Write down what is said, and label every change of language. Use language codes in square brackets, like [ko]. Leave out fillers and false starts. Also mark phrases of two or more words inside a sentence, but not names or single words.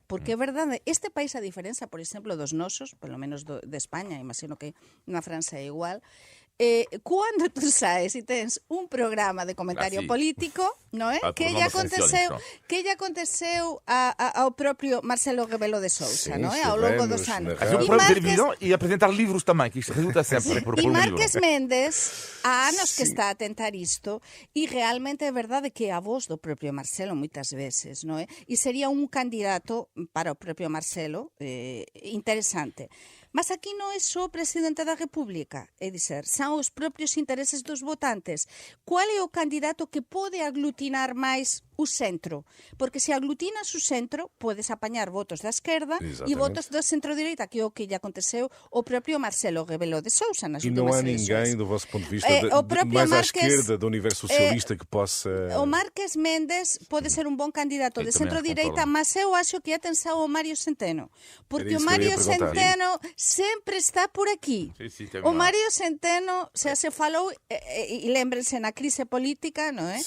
[gl] Porque é verdade, este país, a diferenza, por exemplo, dos nosos, polo menos de España, imagino que na França é igual, cando tú saes e tens un programa de comentario político, non é? Que lle aconteceu ao propio Marcelo Rebelo de Sousa, non é? Ao longo dos anos. [pt] Fazer um programa de televisão e apresentar livros também, que isto resulta sempre por E um livro. [gl] Marques Mendes, há anos que está a tentar isto, e realmente é verdade que é a voz do propio Marcelo moitas veces, non é? E sería un candidato para o propio Marcelo interesante. Mas aquí non é só o presidente da República, é dizer, son os propios intereses dos votantes. Qual é o candidato que pode aglutinar máis o centro? Porque se aglutinas o centro, podes apañar votos da esquerda e votos da centro-direita, que é o que lle aconteceu ao propio Marcelo Rebelo de Sousa nas últimas eleições. E non há ninguén, do vosso ponto de vista, máis à esquerda do universo socialista que possa... O Marques Mendes pode ser un bon candidato de centro-direita, mas eu acho que atenção ao Mário Centeno. Porque o Mário Centeno sempre está por aquí. O Mário Centeno se falou, e lémbrense na crise política, non é?